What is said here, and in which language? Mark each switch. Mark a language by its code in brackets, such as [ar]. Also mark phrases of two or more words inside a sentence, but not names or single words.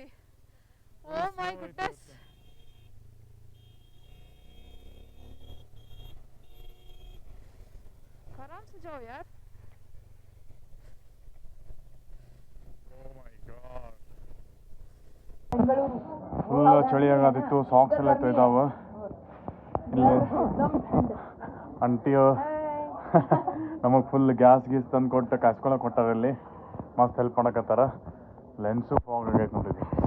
[en] Oh my goodness, [hi] आराम से जाओ यार. [kn] ಫುಲ್ ಚಳಿ ಆಗದಿತ್ತು, ಸಾಕ್ಸ್ ಎಲ್ಲ ಇದಾವ ಇಲ್ಲಿ. ಅಂಟಿಯು ನಮಗೆ [en] full gas [kn] ಗೀಸ್ ತಂದು ಕೊಟ್ಟು ಕಾಸ್ಕೊಳಕ್ಕೆ ಕೊಟ್ಟಾರ ಇಲ್ಲಿ. ಮಸ್ತ್ ಹೆಲ್ಪ್ ಮಾಡಕತ್ತಾರ. [en] lens fog [kn] ಆಗೈತೆ ನೋಡಿದ್ವಿ.